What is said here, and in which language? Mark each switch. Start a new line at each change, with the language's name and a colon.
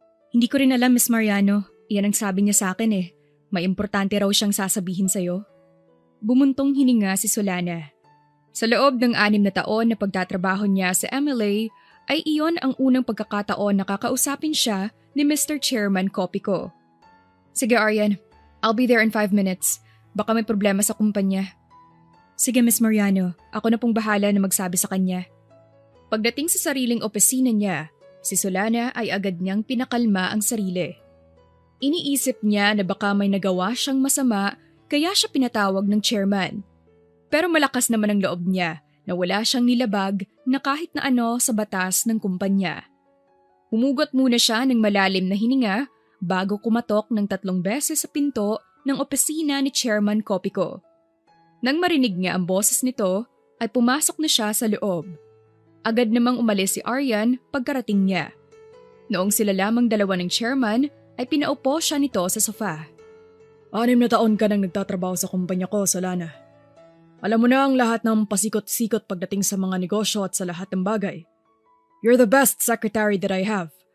Filipino: Hindi ko rin alam, Miss Mariano. Iyan ang sabi niya sa akin eh. May importante raw siyang sasabihin sa'yo. Bumuntong hininga si Solana. Sa loob ng 6 na taon na pagtatrabaho niya sa MLA, ay iyon ang unang pagkakataon na kakausapin siya ni Mr. Chairman Copico. Sige
English: Aryan, I'll be there in 5 minutes.
Filipino: Baka may problema sa kumpanya. Sige Miss Mariano, ako na pong bahala na magsabi sa kanya. Pagdating sa sariling opisina niya, si Solana ay agad niyang pinakalma ang sarili. Iniisip niya na baka may nagawa siyang masama kaya siya pinatawag ng chairman. Pero malakas naman ang loob niya na wala siyang nilabag na kahit na ano sa batas ng kumpanya. Humugot muna siya ng malalim na hininga bago kumatok ng 3 beses sa pinto ng opisina ni Chairman Copico. Nang marinig niya ang boses nito, ay pumasok na siya sa loob. Agad namang umalis si Aryan pagkarating niya. Noong sila lamang dalawa ng chairman, ay pinaupo siya nito sa sofa. 6 na taon ka nang nagtatrabaho sa kumpanya ko, Solana. Alam mo na ang lahat ng pasikot-sikot pagdating sa mga negosyo at sa lahat ng bagay.
English: You're the best secretary that I have.